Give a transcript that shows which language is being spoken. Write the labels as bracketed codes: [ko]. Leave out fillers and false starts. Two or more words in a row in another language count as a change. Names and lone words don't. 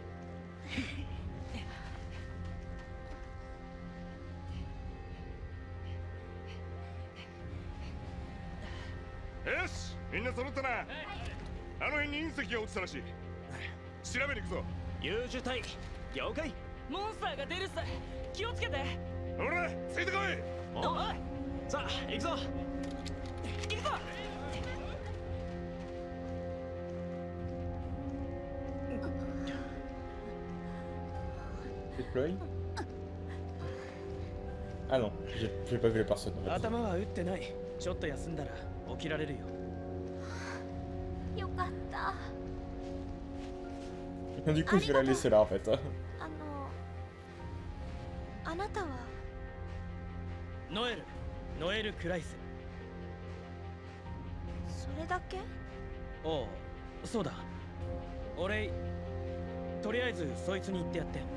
[ja] よし、みんな揃ったな。あの辺に隕石が落ちたらしい。調べに行くぞ。優秀隊了解。モンスターが出るさ。気をつけて。ほら、ついてこい。おいさあ行くぞ。行くぞ。 Deploy. [fr] Ah non, j'ai pas vu les personnes. En fait. [ja] 頭は打ってない。ちょっと休んだら起きられるよ。よかった。 [fr] Du coup, je vais la laisser là en fait. [ja] あなたはノエル・クライス。それだけ？おう、そうだ。俺、とりあえずそいつに言ってやって。